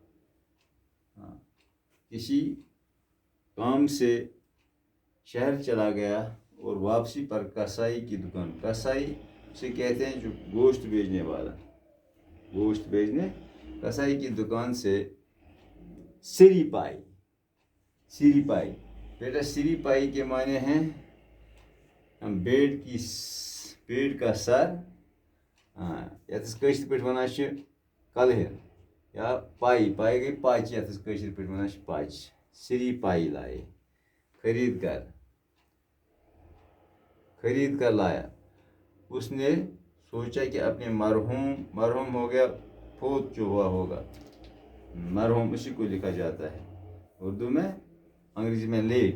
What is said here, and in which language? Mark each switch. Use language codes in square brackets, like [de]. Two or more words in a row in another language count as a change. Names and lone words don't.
[ur] کسی کام سے شہر چلا گیا اور واپسی پر کسائی کی دکان, کسائی سے کہتے ہیں جو گوشت بیچنے والا, کسائی کی دکان سے سری پائی. بیٹا سری پائی کے معنی ہیں بیڑ کا سر, [ks] یتس کٲشِر پٲٹھۍ وَنان چھِ کلہر یا پائی گئی پاچہِ, یتس کٲشِر پٲٹھۍ وَنان چھِ پاچہِ. [ur] سری پائی لائے, خرید کر لایا. اس نے سوچا کہ اپنے مرحوم ہو گیا, فوت جو ہوا ہوگا, مرحوم اسی کو لکھا جاتا ہے اردو میں, انگریزی میں لیٹ.